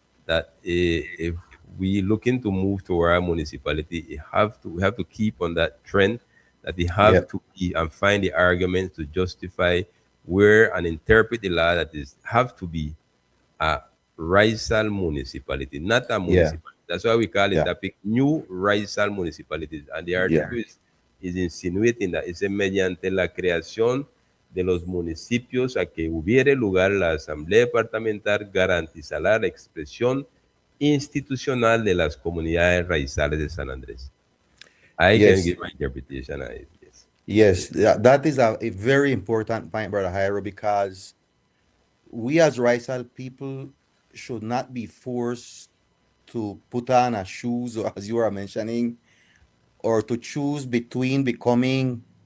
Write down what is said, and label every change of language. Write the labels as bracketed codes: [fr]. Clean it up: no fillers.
[en] That if we looking to move to our municipality, we have to keep on that trend. That they have Yeah. to be and find the arguments to justify where and interpret the law that is have to be a Raizal municipality, not a Yeah. municipality. That's why we call it Yeah. topic new Raizal municipalities. And the Yeah. article is insinuating that [es] es mediante la creación de los municipios a que hubiere lugar la asamblea departamental garantizará la expresión institucional de las comunidades raizales de San Andrés. [en] I can Yes. give my interpretation of it. Yes. Yes. That is a very important point, Brother Jairo, because we as Raisal people should not be forced to put on a shoes, or as you are mentioning, or to choose between becoming